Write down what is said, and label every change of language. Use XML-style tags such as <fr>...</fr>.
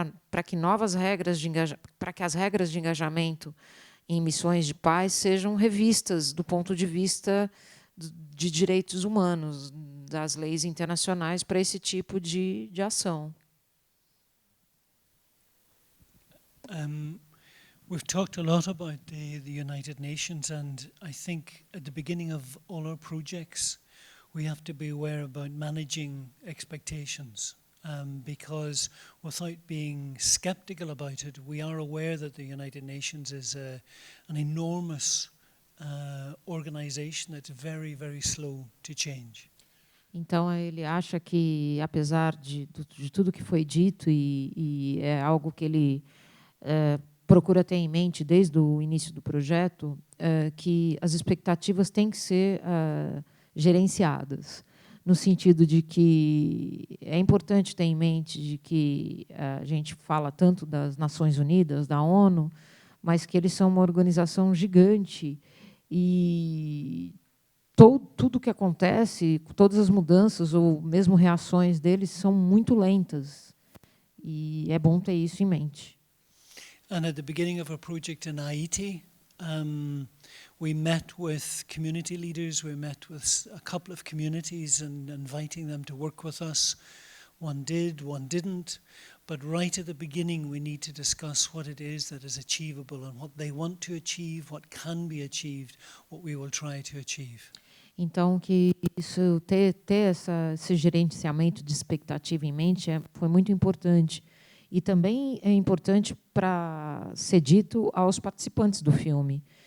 <pt>para que novas regras de para que as regras de engajamento em missões de paz sejam revistas do ponto de vista de direitos humanos, das leis internacionais para esse tipo de ação.</pt> <en>We've talked a lot about the United Nations, and I think at the beginning of all our projects, we have to be aware about managing expectations, because without being skeptical about it, we are aware that the United Nations is an enormous organization that's very, very slow to change.</en> <pt>Então, ele acha que, apesar de tudo que foi dito, e é algo que ele procura ter em mente desde o início do projeto, que as expectativas têm que ser gerenciadas, no sentido de que é importante ter em mente de que a gente fala tanto das Nações Unidas, da ONU, mas que eles são uma organização gigante e tudo que acontece, todas as mudanças ou mesmo reações deles são muito lentas. E é bom ter isso em mente.</pt> <en>And at the beginning of our project in Haiti, we met with community leaders, we met with a couple of communities and inviting them to work with us. One did, one didn't. But right at the beginning, we need to discuss what it is that is achievable and what they want to achieve, what can be achieved, what we will try to achieve.</en> <pt>Então, que isso ter esse gerenciamento de expectativa em mente foi muito importante. E também é importante para ser dito aos participantes do filme.</pt>